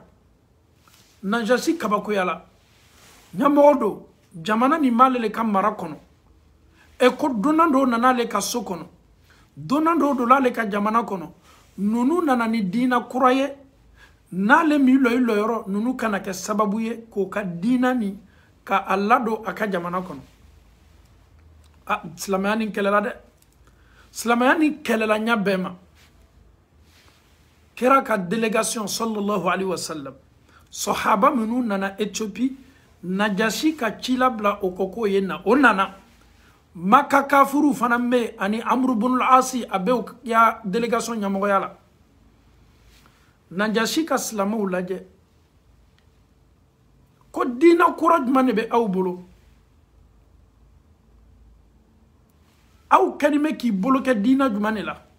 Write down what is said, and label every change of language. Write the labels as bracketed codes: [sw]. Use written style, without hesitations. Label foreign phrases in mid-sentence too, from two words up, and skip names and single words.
[bm] Najasi kabakoyala ɲɛmɔgɔ don jamana nin m'ale le ka mara kɔnɔ e ko donna dɔw nana ale ka so kɔnɔ donna dɔw donna ale ka jamana kɔnɔ nunu nana ni diina kura ye n'ale mi lɔ i lɔyɔrɔ nunu kana kɛ sababu ye k'o ka diina ni ka a ladon a ka jamana kɔnɔ. Silamɛya nin kɛlɛla dɛ silamɛya nin kɛlɛla ɲa bɛɛ ma kira ka délégation [ar] صلى الله عليه وسلم [bm] sahaba minnu nana Éthiopie najasi ka cila bila o ko ye na o nana Maka kafuru fana bɛ ani Amru bin al-Asi a bɛ ya délégation ɲɛmɔgɔya la. Najasi ka silamɛw lajɛ ko diina kura jumɛn de bɛ aw bolo aw kɛlen bɛ k'i bolo kɛ diina jumɛn de la.